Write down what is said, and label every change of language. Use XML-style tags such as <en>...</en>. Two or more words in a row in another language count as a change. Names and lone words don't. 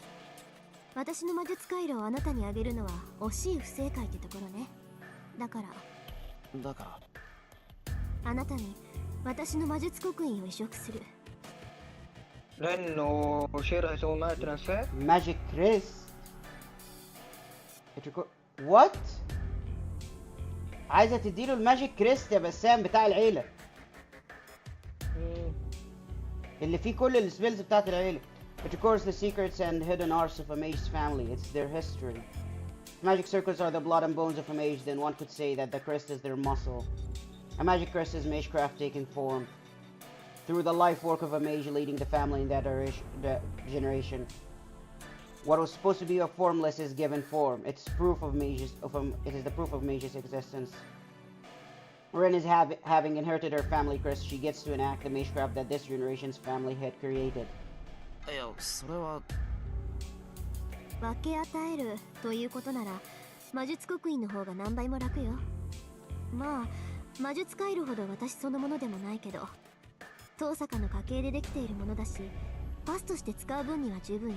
<ja>私の魔術回路をあなたにあげるのは惜しい不正解ってところね。だからあなたに私の魔術刻印を移植する。レンのシェラーをマートランスフェ</ja> <en>Magic Chris? What?</en> <ar>عايزة تديله</ar> <en>magic crest</en> <ar>يا بسام بتاع العيلة اللي فيه كل السبيلز بتاعت العيلة.</ar> <en>It records the secrets and hidden arts of a mage's family. It's their history. If magic circles are the blood and bones of a mage, then one could say that the crest is their muscle. A magic crest is magecraft taking form. Through the life work of a mage leading the family in that generation. What was supposed to be a formless is given form. It is the proof of mage's existence. Ren is having inherited her family crest, she gets to enact the magecraft that this generation's family had created.</en> <ja>いや、それは。分け与えるということなら魔術刻印の方が何倍も楽よ。まあ魔術回路ほど私そのものでもないけど、遠坂の家系でできているものだし、パスとして使う分には十分よ。</ja>